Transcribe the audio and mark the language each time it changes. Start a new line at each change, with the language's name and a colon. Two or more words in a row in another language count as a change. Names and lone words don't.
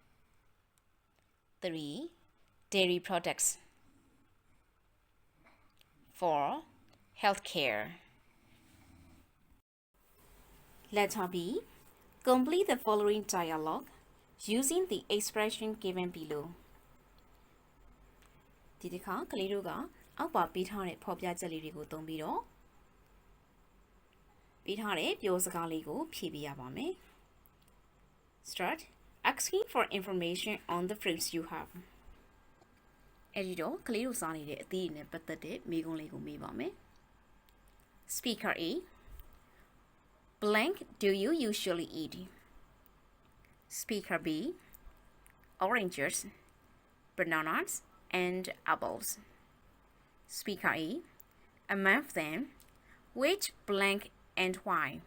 English: 3. Dairy products. 4. Healthcare. Letter B. Complete the following dialogue using the expression given below.
Burmese: ဒီတစ်ခါကလေးတို့ကအောက်ပါပေးထားတဲ့ဖော်ပြချက်လေးတွေကိုသုံးပြီးတော့ပေးထားတဲ့ပြောစကားလေးကိုဖြည့်ပေးရပါမယ်.
English: Start asking for information on the fruits you have.
Burmese: အဲ့ဒီတော့ကလေးတို့စားနေတဲ့အသီးတွေနဲ့ပတ်သက်တဲ့မေးခွန်းလေးကိုမေးပါမယ်.
English: Speaker A. Blank do you usually eat? Speaker B. Oranges, bananas, and apples. Speaker A. Among them, which blank and why?